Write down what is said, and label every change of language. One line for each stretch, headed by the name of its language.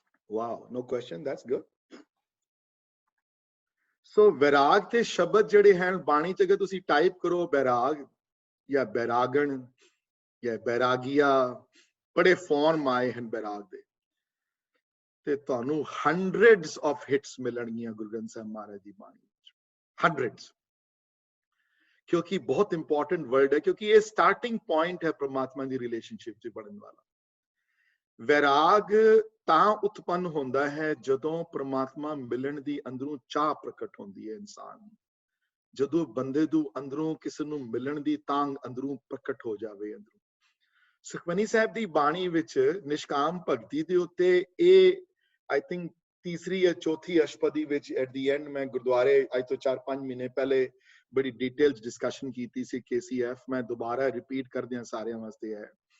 English: Wow, no question, that's good.
Punjabi: So ਵੈਰਾਗ ਤੇ ਸ਼ਬਦ ਜਿਹੜੇ ਹਨ ਬਾਣੀ ਚ, ਅਗਰ ਤੁਸੀਂ ਟਾਈਪ ਕਰੋ ਵੈਰਾਗ ਜਾਂ ਬੈਰਾਗਣ ਜਾਂ ਬੈਰਾਗੀਆ, ਬੜੇ ਫਾਰਮ ਆਏ ਹਨ ਵੈਰਾਗ ਦੇ, ਤੇ ਤੁਹਾਨੂੰ
English: hundreds of hits
Punjabi: ਮਿਲਣਗੀਆਂ ਗੁਰੂ ਗ੍ਰੰਥ ਸਾਹਿਬ ਮਹਾਰਾਜ ਦੀ ਬਾਣੀ ਵਿੱਚ, hundreds।
Hindi: क्योंकि बहुत इंपॉर्टेंट वर्ड है, क्योंकि ये स्टार्टिंग पॉइंट है परमात्मा की रिलेशनशिप च बनने वाला। वैराग ਤਾਂ उत्पन्न होता है जदों परमात्मा मिलन दी अंदरों चाह प्रकट होती है इंसान ਨੂੰ,
Punjabi: ਜਦੋਂ ਬੰਦੇ ਨੂੰ ਅੰਦਰੋਂ ਕਿਸੇ ਨੂੰ ਮਿਲਣ ਦੀ ਤਾਂਘ ਅੰਦਰੋਂ ਪ੍ਰਕਟ ਹੋ ਜਾਵੇ। ਅੰਦਰੋਂ ਸੁਖਮਨੀ ਸਾਹਿਬ ਦੀ ਬਾਣੀ ਵਿੱਚ ਨਿਸ਼ਕਾਮ ਭਗਤੀ ਦੇ ਉੱਤੇ ਇਹ
English: I think
Punjabi: ਤੀਸਰੀ ਜਾਂ ਚੌਥੀ ਅਸ਼ਟਪਦੀ ਵਿੱਚ
English: at the end
Punjabi: ਮੈਂ ਗੁਰਦੁਆਰੇ ਅੱਜ ਤੋਂ 4-5 ਮਹੀਨੇ ਪਹਿਲੇ ਬੜੀ ਡਿਟੇਲ ਚ ਡਿਸਕਸ਼ਨ ਕੀਤੀ ਸੀ KCF, ਮੈਂ ਦੁਬਾਰਾ ਰਿਪੀਟ ਕਰਦਿਆਂ ਸਾਰਿਆਂ ਵਾਸਤੇ ਹੈ।